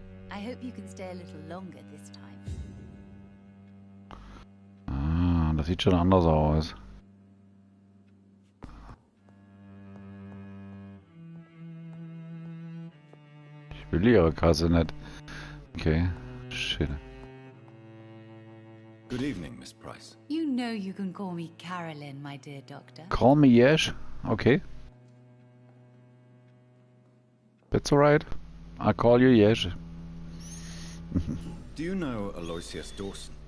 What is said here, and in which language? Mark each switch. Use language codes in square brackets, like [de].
[en] I hope you can stay a little longer this time. [de] Ah, das sieht schon anders aus. Ich will ihre Kasse nicht. [en] Okay, shit. Good evening, Miss Price. You know you can call me Carolyn, my dear doctor. Call me Yesh. Okay. That's alright. I call you Yesh. Do you know Aloysius Dawson?